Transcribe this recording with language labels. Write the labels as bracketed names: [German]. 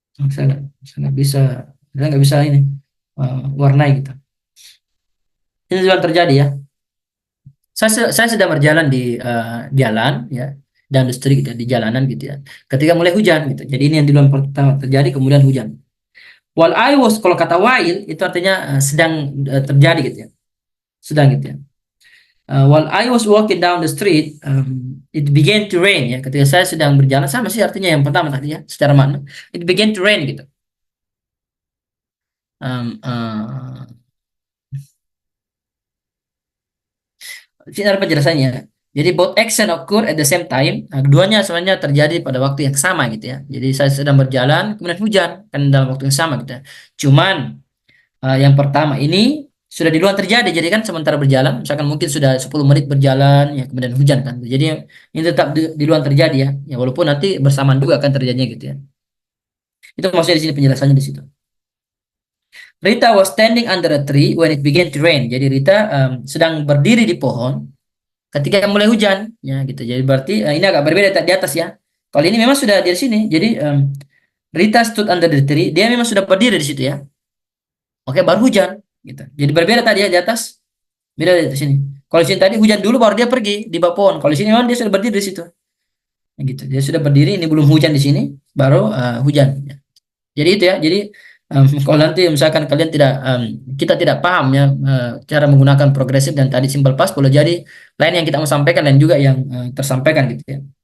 [Indonesian] Saya nggak bisa, saya nggak bisa ini warnai gitu. Ini di luar terjadi ya. Saya sedang berjalan di jalan ya, dan the street gitu, di jalanan gitu ya. Ketika mulai hujan gitu. Jadi ini yang di luar pertama terjadi kemudian hujan. [English] While I was, [Indonesian] kalau kata while itu artinya sedang terjadi gitu ya. Sedang gitu ya. [English] While I was walking down the street, it began to rain ya. [Indonesian] Ketika saya sedang berjalan, sama sih artinya yang pertama tadi ya, secara makna. [English] It began to rain [Indonesian] gitu. Um, uh, Sini ada penjelasannya. [English] Jadi both action occur at the same time. [Indonesian] Nah, keduanya sebenarnya terjadi pada waktu yang sama gitu ya. Jadi saya sedang berjalan, kemudian hujan kan dalam waktu yang sama gitu ya. Cuman yang pertama ini sudah di luar terjadi. Jadi kan sementara berjalan, misalkan mungkin sudah 10 menit berjalan, ya kemudian hujan kan. Jadi ini tetap di luar terjadi ya. Ya walaupun nanti bersamaan juga akan terjadinya gitu ya. Itu maksudnya di sini penjelasannya di situ. [English] Rita was standing under a tree when it began to rain. [Indonesian] Jadi Rita sedang berdiri di pohon ketika mulai hujan, ya gitu. Jadi berarti ini agak berbeda di atas ya. Kalau ini memang sudah di sini. [English] Jadi Rita stood under the tree. [Indonesian] Dia memang sudah berdiri di situ ya. Oke, baru hujan gitu. Jadi berbeda tadi ya di atas, beda di sini. Kalau di sini tadi hujan dulu baru dia pergi di bawah pohon. Kalau di sini memang dia sudah berdiri di situ. Ya, gitu. Dia sudah berdiri, ini belum hujan di sini, baru hujan. Ya. Jadi itu ya. Jadi kalau nanti misalkan kalian tidak kita tidak paham ya cara menggunakan progresif dan tadi simple past, boleh jadi lain yang kita mau sampaikan dan juga yang tersampaikan gitu ya.